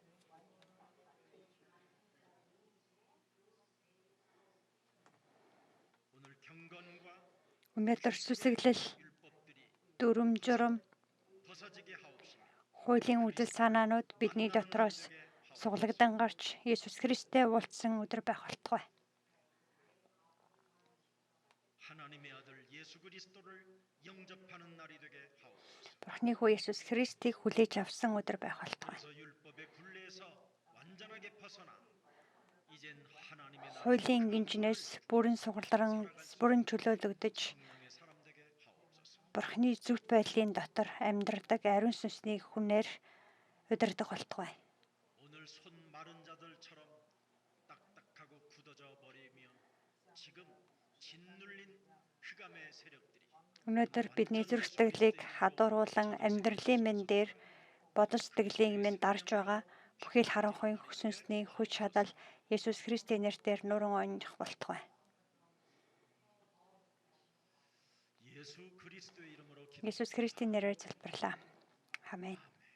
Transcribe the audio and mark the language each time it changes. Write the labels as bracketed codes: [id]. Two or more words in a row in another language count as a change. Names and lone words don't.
[ko] 오늘 경건과 [mn] Өнөөдөр сүсэглэл, [ko] 율법들이 [mn] дүрм журам, [ko] 벗어지게 하옵시며 [mn] хуулийн үдэл санаанууд бидний дотроос суглагдан гарч Есүс Христтэй уулзсан өдөр байх болтугай. [ko] 하나님의 아들 예수 그리스도를 영접하는 날이 되게 하옵소서. [mn] Бурхны хүү Есүс Христийг хүлээж авсан өдөр байх болтугай. [ko] 그래서 율법의 굴레에서 완전하게 벗어나 이젠 하나님의 나라 [mn] Хуулийн гинжнээс бүрэн чөлөөлөгдөж [ko] 성령의 사람 되게 하옵소서. [mn] Бурхны зөвхт байдлын дотор амьдрдаг ариун сүнсний хүнээр удирдах болтугай. [ko] 오늘 손 마른 자들처럼 딱딱하고 굳어져 버리며 지금 짓눌린 흑암의 세력들이 [mn] Өнөөдөр бидний зүрх сэтгэлийг хадууруулан амьдралын мэн дээр бодол сэтгэлийн мэн дарж байгаа бүхий л харанхуйн сүнсний хүч чадал Есүс Христийн нэрээр нуран оньох болтугай. [ko] 예수 그리스도의 이름으로 [mn] Есүс Христийн нэрээр залбирлаа. Амен.